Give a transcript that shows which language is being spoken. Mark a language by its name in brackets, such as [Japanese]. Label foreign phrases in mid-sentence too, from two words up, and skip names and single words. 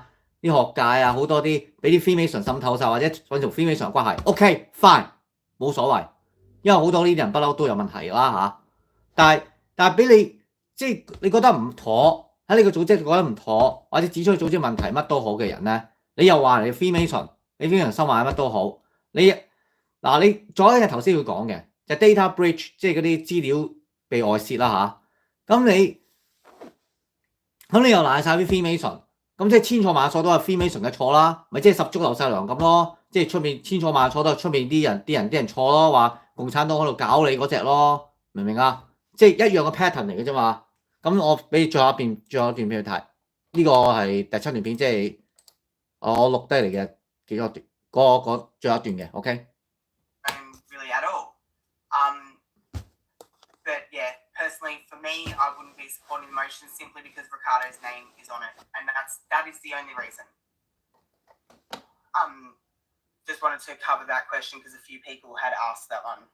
[Cantonese] 啲學界啊，好多啲俾啲 Freemason 滲透晒，或者揾條 Freemason 關係 ， [English] OK fine [Cantonese] 冇所謂，因為好多呢啲人不嬲都有問題啦嚇。但係俾你即係你覺得唔妥，喺你個組織覺得唔妥，或者指出組織問題乜都好嘅人咧，你又話你 Freemason， 你 Freemason 收買乜都好，你仲有一樣頭先要講嘅就係 [English] data breach， [Cantonese] 即係嗰啲資料被外泄啦嚇。咁你又賴晒啲 Freemason。咁即係千錯萬錯都係 Freemason 嘅錯啦，咪即係十足劉世良咁咯，即係出面千錯萬錯都係出面啲人錯咯，話共產黨喺度搞你嗰隻咯，明唔明啊？即係一樣嘅 pattern 嚟嘅啫嘛。咁我俾你最後一段俾佢睇，呢個係第7段片，即係我錄低嚟嘅幾個段，嗰最後一段嘅 ，OK。 [English] Really at all. But yeah, personally, for me, I wouldn't be supporting the motion simply because Ricardo's name is on it, and that is the only reason. Just wanted to cover that question because a few people had asked that one.